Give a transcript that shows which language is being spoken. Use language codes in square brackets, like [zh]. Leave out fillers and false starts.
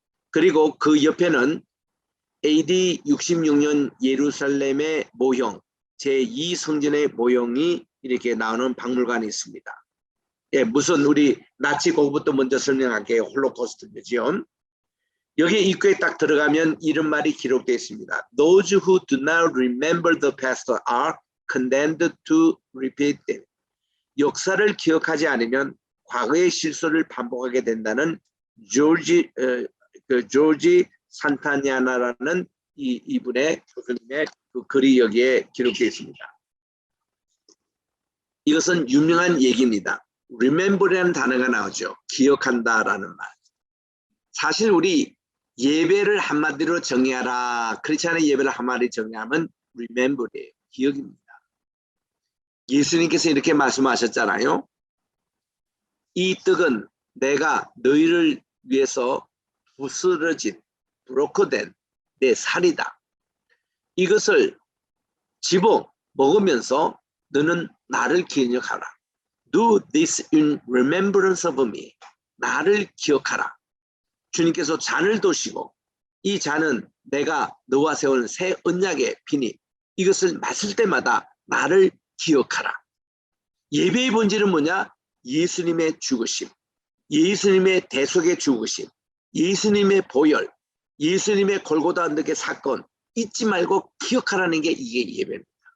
[ko] 그리고 그 옆에는 AD 66년 예루살렘의 모형 제2성전의 모형이 이렇게 나오는 박물관이 있습니다. 예, 무슨 우리 나치 그거부터 먼저 설명할게요. 홀로코스트 뮤지엄. 여기 입구에 딱 들어가면 이런 말이 기록되어 있습니다. [en] Those who do not remember the past are condemned to repeat them. [ko] 역사를 기억하지 않으면 과거의 실수를 반복하게 된다는 조지 산타냐나라는 이분의 교수님의 그 글이 여기에 기록되어 있습니다. 이것은 유명한 얘기입니다. remember라는 단어가 나오죠. 기억한다라는 말. 사실 우리 예배를 한마디로 정의하라. 크리스찬의 예배를 한마디로 정의하면 remember예요. 기억입니다. 예수님께서 이렇게 말씀하셨잖아요. 이 떡은 내가 너희를 위해서 부스러진 브로커된 내 살이다. 이것을 집어 먹으면서 너는 나를 기억하라. [en] Do this in remembrance of me. [ko] 나를 기억하라. 주님께서 잔을 도시고 이 잔은 내가 너와 세운 새 언약의 피니 이것을 마실 때마다 나를 기억하라. 예배의 본질은 뭐냐? 예수님의 죽으심, 예수님의 대속의 죽으심, 예수님의 보혈, 예수님의 골고다 언덕의 사건 잊지 말고 기억하라는 게 이게 예배입니다.